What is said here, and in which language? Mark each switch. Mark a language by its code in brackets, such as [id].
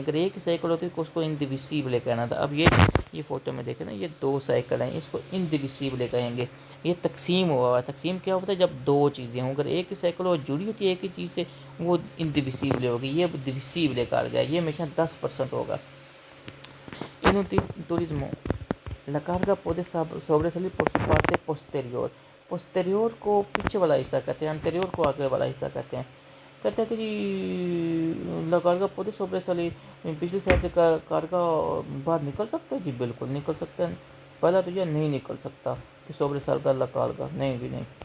[ur] اگر ایک سائیکل ہوتی تو اس کو انڈیویسیبل کہنا تھا. اب یہ فوٹو میں دیکھیں نا یہ 2 سائیکل ہیں, اس کو انڈیویسیبل کہیں گے. یہ تقسیم ہوا ہے. تقسیم کیا ہوتا ہے جب 2 چیزیں ہوں, اگر ایک ہی سائیکل وہ جڑی ہوتی ہے ایک ہی چیز سے, وہ انڈیویسیبل ہوگی. یہ ڈویسیبل کارگا ہے, یہ ہمیشہ 10% ہوگا. [es] En un turismo, la carga puede sobresalir por su parte posterior. [ur] posterior کو پیچھے والا حصہ کہتے ہیں, anterior کو آگے والا حصہ کہتے ہیں. کہتے ہیں کہ جی [es] la carga puede sobresalir, [ur] پچھلی سائڈ سے کارگا باہر نکل سکتا ہے جی. بالکل نکل سکتا ہے. پہلا تو یہ نہیں نکل سکتا کہ [es] sobresalga la carga, [ur] نہیں بھی نہیں.